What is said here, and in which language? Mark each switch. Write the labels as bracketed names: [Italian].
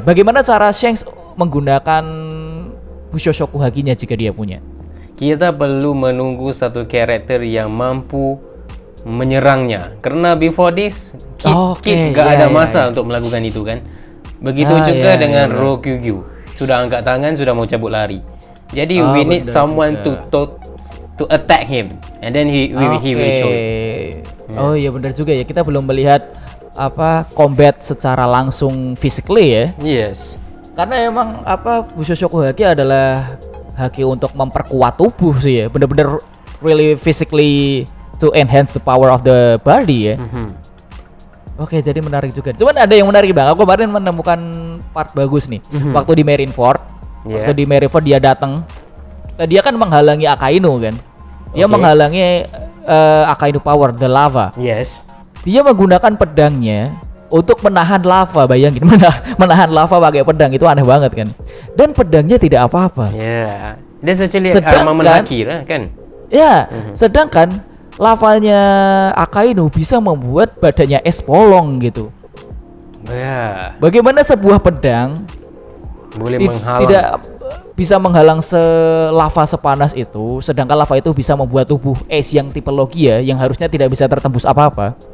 [Indonesian] Bagaimana cara Shanks menggunakan Busoshoku hakinya jika dia punya? Kita perlu menunggu satu karakter yang mampu menyerangnya. Karena [English] before this, [Indonesian] Kid gak ada masa untuk melakukan itu kan. Begitu juga dengan Rokyugyu. Sudah angkat tangan, sudah mau cabut lari. [English] Jadi we need someone to attack him, and then he will show it. [Indonesian] Oh iya benar juga ya, kita belum melihat apa combat secara langsung physically ya. Yes. Karena emang apa Busoshoku haki adalah haki untuk memperkuat tubuh sih ya, benar-benar [English] really physically to enhance the power of the body [Indonesian] ya. Oke, jadi menarik juga. Cuman ada yang menarik bang, aku kemarin menemukan part bagus nih. Waktu di Marineford, waktu di Marineford dia datang. Dia kan menghalangi Akainu kan. Dia menghalangi Akainu power, [English] the lava. Yes. [Indonesian] Dia menggunakan pedangnya untuk menahan lava, bayangin. Menahan lava pakai pedang itu aneh banget kan. Dan pedangnya tidak apa-apa. [English] Yeah. That's actually armament haki kan. [Indonesian] Ya, sedangkan lavanya Akainu bisa membuat badannya es polong gitu. [English] Yeah. [Indonesian] Bagaimana sebuah pedang boleh menghalang, tidak bisa menghalang lava sepanas itu, sedangkan lava itu bisa membuat tubuh es yang tipe Logia yang harusnya tidak bisa tertembus apa-apa.